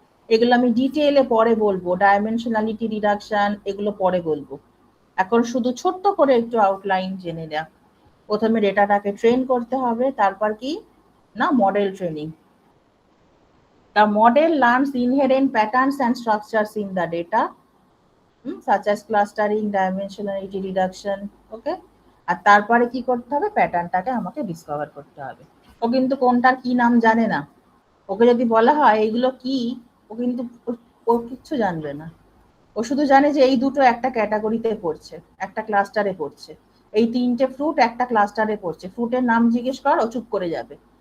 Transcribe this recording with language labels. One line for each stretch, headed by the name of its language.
Bangla: এগুলো আমি ডিটেইলে পরে বলবো, ডাইমেনশনালিটি রিডাকশন এগুলো পরে বলবো, এখন শুধু ছোট্ট করে একটু আউটলাইন জেনে নেওয়া। প্রথমে ডেটাটাকে ট্রেন করতে হবে, তারপর কি না, model training.
English: The model learns inherent patterns and structures in the data, such as clustering, dimensionality reduction.
Bangla: Okay, আর তারপরে কি করতে হবে, প্যাটার্নটাকে আমাকে ডিসকভার করতে হবে। ও কিন্তু কোনটার কি নাম জানে না, ওকে যদি বলা হয় এগুলো কি, ও কিন্তু ও কিচ্ছু জানবে না। ও শুধু জানে যে এই দুটো একটা ক্যাটাগরিতে পড়ছে, একটা ক্লাস্টারে পড়ছে, এই তিনটে ফ্রুট একটা ক্লাস্টারে পড়ছে, ফ্রুটের নাম জিজ্ঞেস কর, ও চুপ করে যাবে।